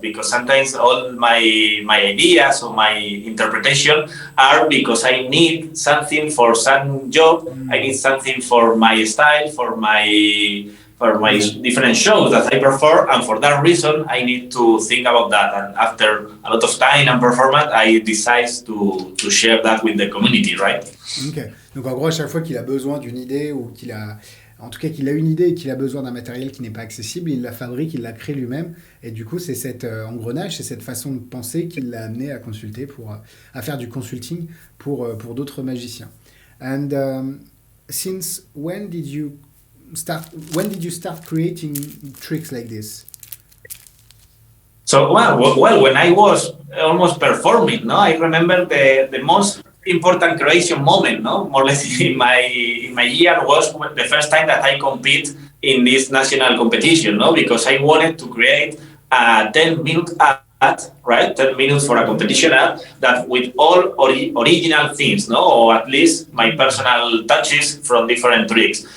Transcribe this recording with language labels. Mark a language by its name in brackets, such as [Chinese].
[English] Because sometimes all my ideas or my interpretation are because I need something for some job. I need something for my style, for my different shows that I perform, and for that reason, I need to think about that. And after a lot of time and performance, I decide to share that with the community, right? Ok. [French] Donc en gros, à chaque fois qu'il a besoin d'une idée ou en tout cas qu'il a une idée et qu'il a besoin d'un matériel qui n'est pas accessible, il la fabrique, il la crée lui-même. Et du coup, c'est cet engrenage, c'est cette façon de penser qui l'a amené à consulter à faire du consulting pour d'autres magiciens. [English] And since when did you start creating tricks like this? So well, when I was almost performing, no, I remember the most important creation moment, no, more or less in my year was the first time that I compete in this national competition, no, because I wanted to create a 10-minute ad, right, 10 minutes for a competition ad that with all original things, no, or at least my personal touches from different tricks.